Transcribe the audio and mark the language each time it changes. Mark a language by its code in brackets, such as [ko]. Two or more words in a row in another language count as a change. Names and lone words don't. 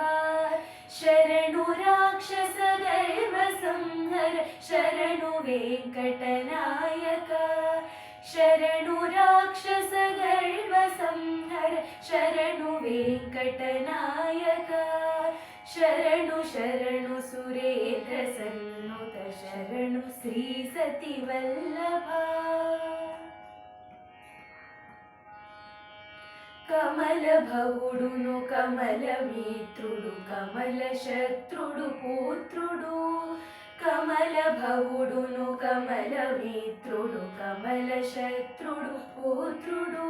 [kn] ಶರಣು ರಾಕ್ಷಸ ಗರ್ವ ಸಂಹರ ಶರಣು ವೆಂಕಟನಾಯಕ. ಶರಣು ರಾಕ್ಷಸ ಗರ್ವ ಸಂಹರ ಶರಣು ವೆಂಕಟನಾಯಕ. ಶರಣು ಶರಣು ಸುರೇಂದ್ರ ಸನ್ನುತ ಶರಣು ಶ್ರೀ ಸತಿ ವಲ್ಲಭ. [te] కమల భవుడును కమల మిత్రుడు కమల శత్రుడు పుత్రుడు. కమల భవుడును కమల మిత్రుడు కమల శత్రుడు పుత్రుడు.